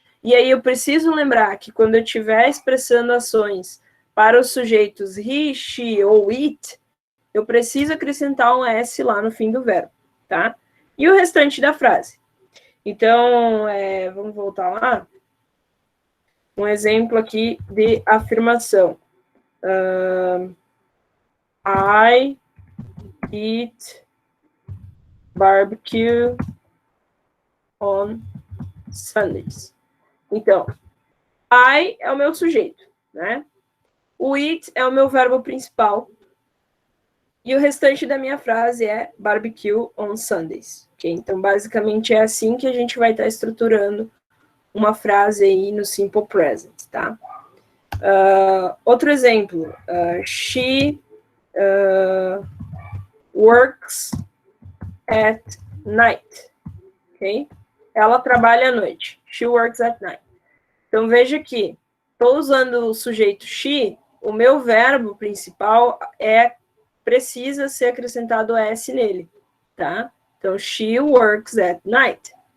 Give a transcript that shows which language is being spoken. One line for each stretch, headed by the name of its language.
Portuguese: E aí eu preciso lembrar que quando eu estiver expressando ações para os sujeitos he, she ou it, eu preciso acrescentar um S lá no fim do verbo, tá? E o restante da frase. Então, vamos voltar lá. Um exemplo aqui de afirmação.
English: I eat barbecue on Sundays.
Portuguese: Então, I é o meu sujeito, né? O eat é o meu verbo principal. E o restante da minha frase é
English: barbecue on Sundays.
Portuguese: Okay? Então, basicamente, é assim que a gente vai estar estruturando uma frase aí no Simple Present, tá?
English: Outro exemplo. She works at night. Ok?
Portuguese: Ela trabalha à noite.
English: She works at night.
Portuguese: Então, veja que estou usando o sujeito she, o meu verbo principal precisa ser acrescentado S nele, tá?
English: Então, she works at night.